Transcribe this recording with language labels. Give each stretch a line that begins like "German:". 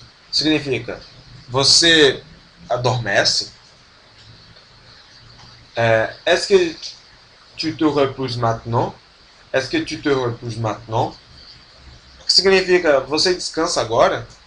Portuguese: Significa, você adormece?
French: Est-ce que tu te repouses maintenant? Est-ce que tu te repouses maintenant?
Portuguese: O que significa, você descansa agora?